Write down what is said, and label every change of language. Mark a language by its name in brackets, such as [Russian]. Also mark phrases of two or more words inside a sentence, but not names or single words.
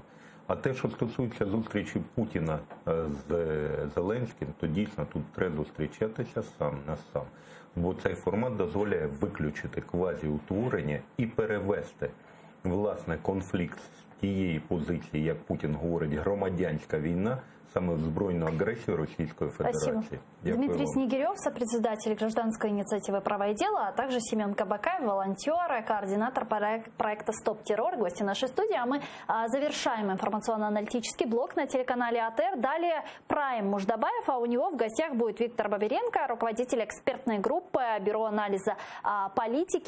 [Ukrainian] А те, що стосується зустрічі Путіна з Зеленським, то дійсно тут треба зустрічатися сам на сам. Бо цей формат дозволяє виключити квазіутворення і перевести, власне, конфлікт з тієї позиції, як Путін говорить, громадянська війна, саме в збройну агресію Російської Федерації. [Russian] Спасибо. Дмитрий Снегирев, сопредседатель гражданской инициативы «Право и дело», а также Семен Кабакаев, волонтер, координатор проекта «Стоп террор», гости нашей студии. А мы завершаем информационно-аналитический блок на телеканале АТР. Далее Прайм Муждабаев, а у него в гостях будет Виктор Баберенко, руководитель экспертной группы Бюро анализа политики.